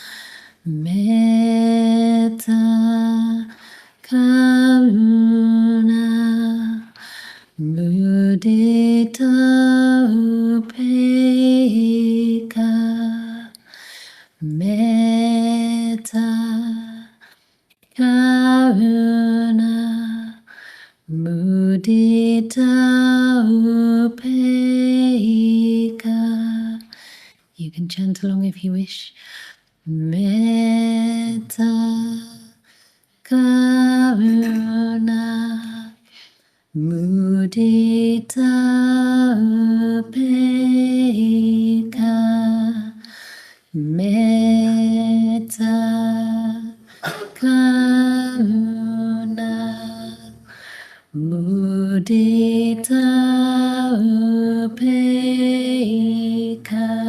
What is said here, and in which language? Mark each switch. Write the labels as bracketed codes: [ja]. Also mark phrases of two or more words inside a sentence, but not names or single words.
[pi] Metta karuna mudita upekkha. Metta karuna mudita upekkha. [en] You can chant along if you wish. [pi] Metta karuna mudita upekkha. Metta karuna mudita upekkha.